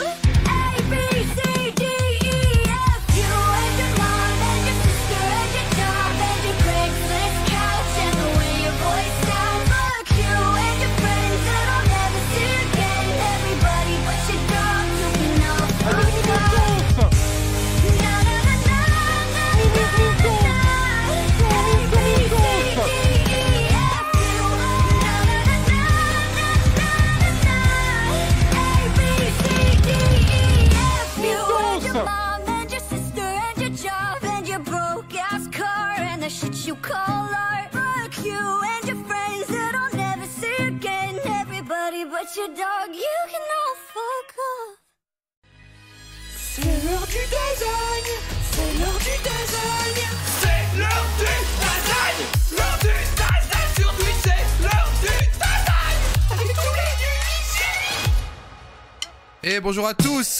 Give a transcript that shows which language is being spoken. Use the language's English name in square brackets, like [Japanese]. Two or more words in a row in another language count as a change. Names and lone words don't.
[English] A, B, C, D, E, F. You and your mom and your sister and your job and your Craigslist couch and the way your voice sounds. Fuck you and your friends that I'll never see again. Everybody but your dog, you can all fuck off. Na na na na na na na na. A, B, C, D, E, F. You na na na na na na na. A, B, C, D, E, F. You and your mom and your sister and your job and your broke ass car and the shit you call art. Fuck you and your friends that I'll never see again. Everybody but your dog, you can all fuck off. [French] C'est l'heure du design. C'est l'heure du design. C'est l'heure du design. L'heure du design sur Twitch, c'est l'heure du design. Avec tous les musiciens. Et bonjour à tous.